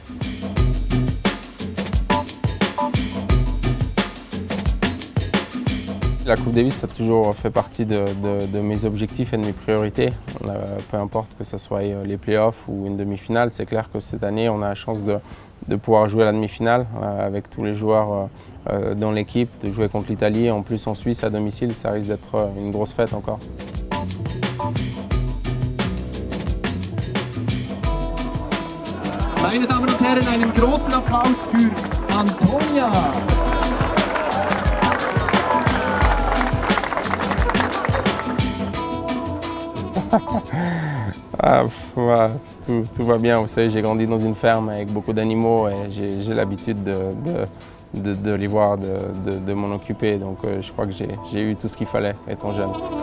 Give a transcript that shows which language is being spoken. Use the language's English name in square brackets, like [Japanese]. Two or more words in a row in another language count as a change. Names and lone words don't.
[French] La Coupe Davis, ça a toujours fait partie de mes objectifs et de mes priorités. Peu importe que ce soit les playoffs ou une demi-finale, c'est clair que cette année, on a la chance de pouvoir jouer la demi-finale avec tous les joueurs dans l'équipe, de jouer contre l'Italie. En plus, en Suisse, à domicile, ça risque d'être une grosse fête encore. [German] Meine Damen und Herren, einen großen Applaus für Antonia! [French] Tout va bien, vous savez, j'ai grandi dans une ferme avec beaucoup d'animaux et j'ai l'habitude de les voir, de m'en occuper, donc je crois que j'ai eu tout ce qu'il fallait étant jeune.